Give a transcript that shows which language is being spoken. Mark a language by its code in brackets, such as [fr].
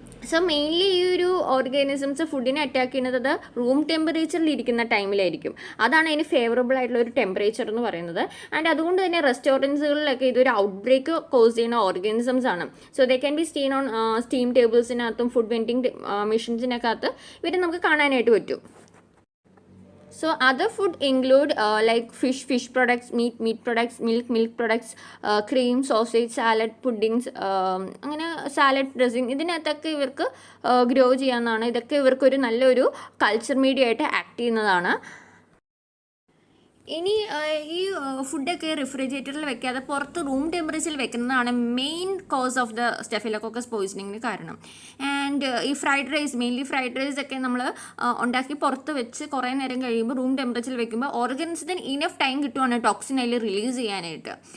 [ml] So mainly ഈ ഒരു organisms ഫുഡിനെ അറ്റാക്ക് ചെയ്യുന്നത് റൂം ടെമ്പറേച്ചറിൽ ഇരിക്കുന്ന ടൈമിലായിരിക്കും. അതാണ് അതിന് ഫേവറബിൾ ആയിട്ടുള്ള ഒരു ടെമ്പറേച്ചർ എന്ന് പറയുന്നത്. ആൻഡ് അതുകൊണ്ട് തന്നെ റെസ്റ്റോറൻറ്റ്സുകളിലൊക്കെ ഇതൊരു ഔട്ട് ബ്രേക്ക് കോസ് ചെയ്യുന്ന ഓർഗാനിസംസ് ആണ്. [en] so they can be seen on [ml] steam ടേബിൾസിനകത്തും food vending മെഷീൻസിനകത്ത് ഇവരെ നമുക്ക് കാണാനായിട്ട് പറ്റും. [en] So other food include like fish products, meat products, milk products, cream, sausage, salad, puddings, [ml] അങ്ങനെ സാലഡ് ഡ്രസ്സിങ് ഇതിനകത്തൊക്കെ ഇവർക്ക് ഗ്രോ ചെയ്യാവുന്നതാണ്. ഇതൊക്കെ ഇവർക്കൊരു നല്ലൊരു കൾച്ചർ മീഡിയ ആയിട്ട് ആക്ട് ചെയ്യുന്നതാണ്. ഇനി ഈ ഫുഡൊക്കെ റെഫ്രിജറേറ്ററിൽ വെക്കാതെ പുറത്ത് റൂം ടെമ്പറേച്ചറിൽ വെക്കുന്നതാണ് മെയിൻ കോസ് ഓഫ് ദ സ്റ്റെഫിലോകോക്കസ് പോയിസണിങ്ങിന് കാരണം. ആൻഡ് ഈ മെയിൻലി ഫ്രൈഡ് റൈസ് ഒക്കെ നമ്മൾ ഉണ്ടാക്കി പുറത്ത് വെച്ച് കുറേ നേരം കഴിയുമ്പോൾ റൂം ടെമ്പറേച്ചറിൽ വെക്കുമ്പോൾ ഓർഗൻസിന് ഇനഫ് ടൈം കിട്ടുവാണ് ടോക്സിൻ അതിൽ റിലീസ് ചെയ്യാനായിട്ട്.